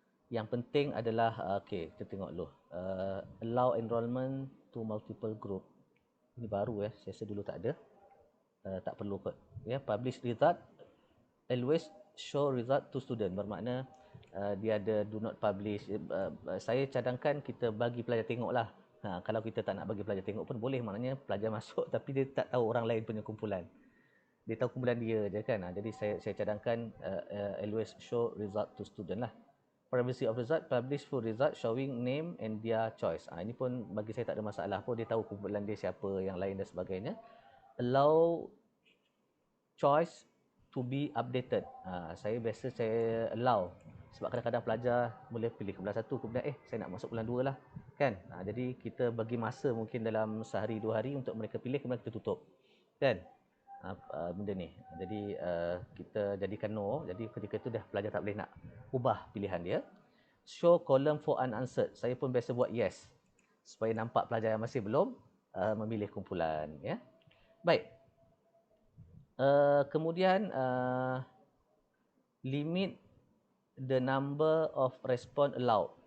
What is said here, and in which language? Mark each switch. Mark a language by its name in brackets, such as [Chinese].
[Malay] Yang penting adalah okey, kita tengok dulu. [English] Allow enrollment to multiple group. [Malay] Ini baru ya, saya rasa dulu tak ada. Tak perlu kot. [English] Ya, publish result, always show result to student. [Malay] Bermakna dia ada [English] do not publish. [Malay] Saya cadangkan kita bagi pelajar tengok lah. Kalau kita tak nak bagi pelajar tengok pun boleh, maknanya pelajar masuk tapi dia tak tahu orang lain punya kumpulan. Dia tahu kumpulan dia je kan. Jadi saya cadangkan [English] always show result to student [Malay] lah. [English] Privacy of result, publish full result showing name and their choice. [Malay] Ini pun bagi saya tak ada masalah pun, dia tahu kumpulan dia siapa, yang lain dan sebagainya. [English] Allow choice to be updated. [Malay] Saya biasa saya allow sebab kadang-kadang pelajar boleh pilih kumpulan 1, kemudian saya nak masuk kumpulan 2 lah kan. Jadi kita bagi masa mungkin dalam sehari 2 hari untuk mereka pilih, kemudian kita tutup kan. Benda ni. Jadi kita jadikan no. Jadi ketika itu dah pelajar tak boleh nak ubah pilihan dia. [English] Show column for unanswered. [Malay] Saya pun biasa buat yes supaya nampak pelajar yang masih belum memilih kumpulan ya. Baik. Kemudian [English] limit the number of response allowed.